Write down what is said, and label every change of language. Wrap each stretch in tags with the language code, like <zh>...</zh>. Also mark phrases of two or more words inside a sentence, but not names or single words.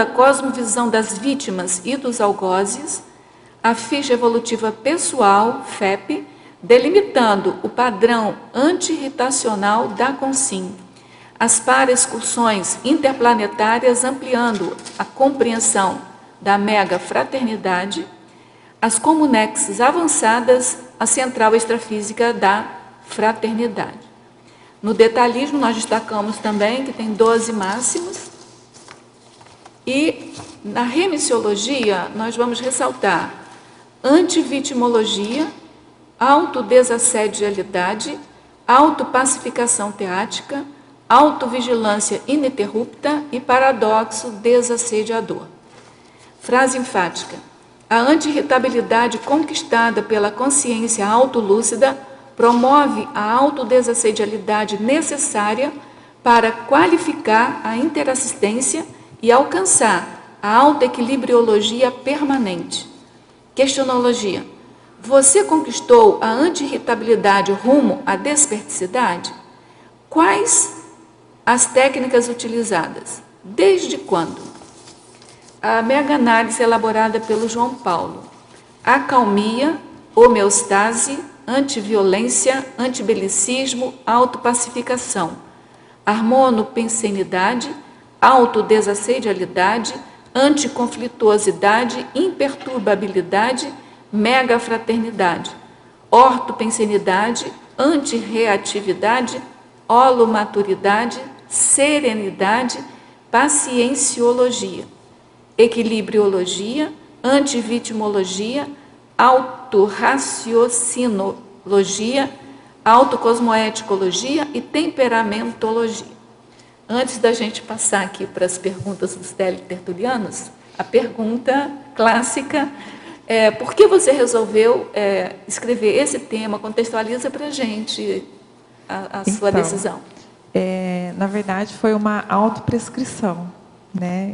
<pt>cosmovisão das vítimas e dos algozes, a ficha evolutiva pessoal, FEP, delimitando o padrão anti-irritacional da consim, as para-excursões interplanetárias ampliando a compreensão da megafraternidade, as comunexes avançadas, a central extrafísica da fraternidade. No detalhismo, nós destacamos também que tem 12 máximos. E na remissiologia, nós vamos ressaltar antivitimologia, autodesassedialidade, autopacificação teática, autovigilância ininterrupta e paradoxo desassediador. Frase enfática. A anti-irritabilidade conquistada pela consciência autolúcida promove a autodesassedialidade necessária para qualificar a interassistência e alcançar a autoequilibriologia permanente. Questionologia. Você conquistou a anti-irritabilidade rumo à desperticidade? Quais as técnicas utilizadas? Desde quando? A mega-análise elaborada pelo João Paulo. Acalmia, homeostase, antiviolência, antibelicismo, autopacificação. Harmonopensenidade, autodesassedialidade, anticonflituosidade, imperturbabilidade, megafraternidade. Ortopensenidade, antirreatividade, holomaturidade, serenidade, pacienciologia. Equilibriologia, antivitimologia, autorraciocinologia, autocosmoeticologia e temperamentologia. Antes da gente passar aqui para as perguntas dos teletertulianos, a pergunta clássica é: por que você resolveu escrever esse tema? Contextualiza para a gente a sua decisão. Na verdade, foi uma autoprescrição, né?</pt>